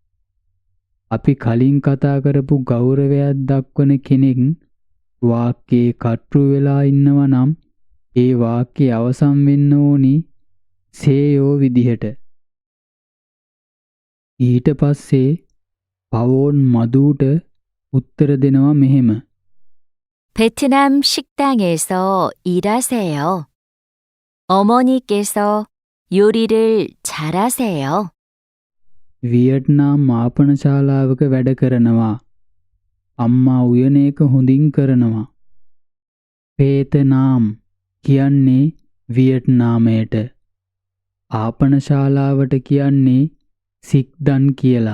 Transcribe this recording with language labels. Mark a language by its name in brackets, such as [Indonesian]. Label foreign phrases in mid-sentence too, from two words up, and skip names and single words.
[Sinhala] අපි කලින් කතා කරපු ගෞරවයක් දක්වන කෙනෙක් වාක්‍යයේ කර්තෘ වෙලා ඉන්නවා නම් ඒ වාක්‍යය අවසන් වෙන්න ඕනි සේයෝ විදිහට. ඊට පස්සේ පවෝන් මදුට උත්තර දෙනවා මෙහෙම. [Korean] 베트남 식당에서 일하세요. 어머니께서 요리를 잘하세요. [Sinhala] වියට්නාම් මාපනශාලාවක වැඩ කරනවා. අම්මා උයන එක හොඳින් කරනවා. පේතනාම් කියන්නේ වියට්නාමයට. ආපනශාලාවට කියන්නේ සික්දන් කියලා.